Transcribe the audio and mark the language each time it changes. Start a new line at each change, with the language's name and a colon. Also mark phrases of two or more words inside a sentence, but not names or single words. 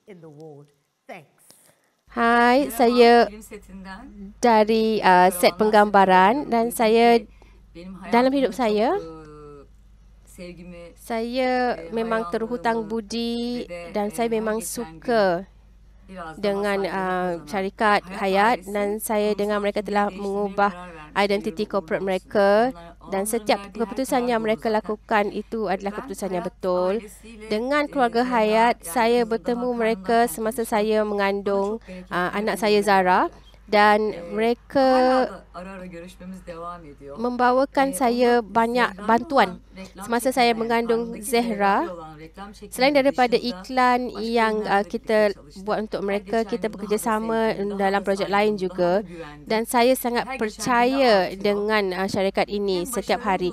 Malay: Hai, saya dari set penggambaran dan saya dalam hidup saya memang terhutang budi dan saya memang suka dengan syarikat Hayat dan saya dengan mereka telah mengubah identiti korporat mereka dan setiap keputusan yang mereka lakukan itu adalah keputusan yang betul. Dengan keluarga Hayat, saya bertemu mereka semasa saya mengandung anak saya Zara. dan mereka
Turkish: Ara-ara görüşmemiz devam ediyor.
Malay: membawakan saya banyak bantuan semasa saya mengandung Zehra. Selain daripada iklan yang kita buat untuk mereka, kita bekerjasama dalam projek lain juga, dan saya sangat percaya dengan syarikat ini setiap hari.